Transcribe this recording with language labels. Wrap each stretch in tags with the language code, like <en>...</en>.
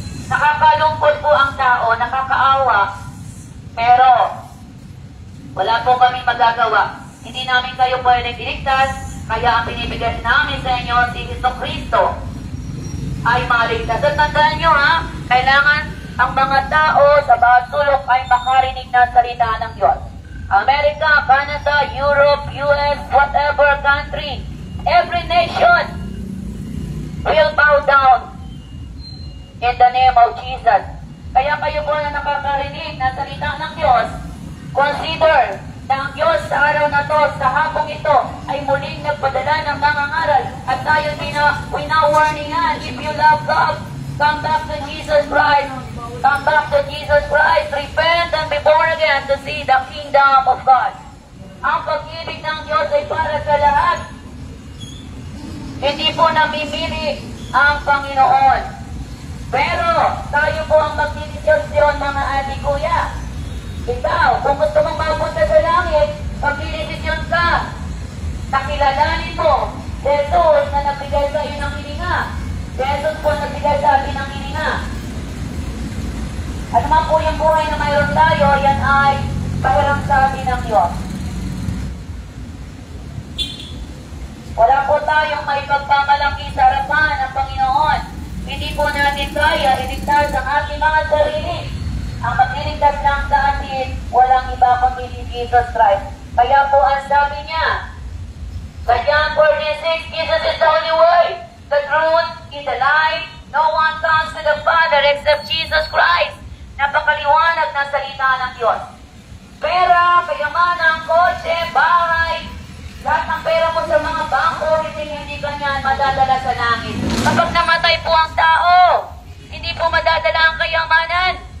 <tl>Nakakalungkot po ang tao, nakakaawa, pero wala po kami magagawa. Hindi namin kayo pwedeng iligtas, kaya ang binibigay namin sa inyo si Jesucristo ay maligtas. At tandaan nyo kailangan ang mga tao sa bawat sulok ay makarinig ng salita ng Diyos.</tl> <en>America, Canada, Europe, US, whatever country, every nation will bow down in the name of Jesus.</en> <tl>Kaya kayo po na nakakarinig ng salita ng Diyos, consider na ang Diyos sa araw na to, sa hapong ito, ay muling nagpadala ng mga ngaral. At tayo winawarningan,</tl> <en>if you love God, come back to Jesus Christ. Come back to Jesus Christ. Repent and be born again to see the kingdom of God.</en> <tl>Ang pag-ibig ng Diyos ay para sa lahat. Hindi po namimili ang Panginoon. Pero tayo po ang magdidesisyon, mga ate, kuya. Ikaw, kung gusto mong mapunta sa langit, magdidesisyon ka. Nakilalanin mo Jesus na nagbigay sa iyo ng hininga. Jesus po nagbigay sa atin ng hininga. Ano man po yung buhay na mayroon tayo, yan ay pahiram sa atin ng Diyos. Wala po tayong may pagpamalaki sa harapan ng Panginoon. Hindi po natin kaya iligtas ang ating mga sarili. Ang magliligtas lang sa atin, walang iba kundi si Jesus Christ. Kaya po ang sabi niya, sa</tl> <en>John 46, Jesus is the only way, the truth, and the life. No one comes to the Father except Jesus Christ.</en> <tl>Napakaliwanag ng salita ng Diyos. Pera, kayamanan, kotse, bahay, lahat ng pera mo sa mga bangko, hindi ka niyan madadala sa langit. Kapag namatay po ang tao, hindi po madadala ang kayamanan.</tl>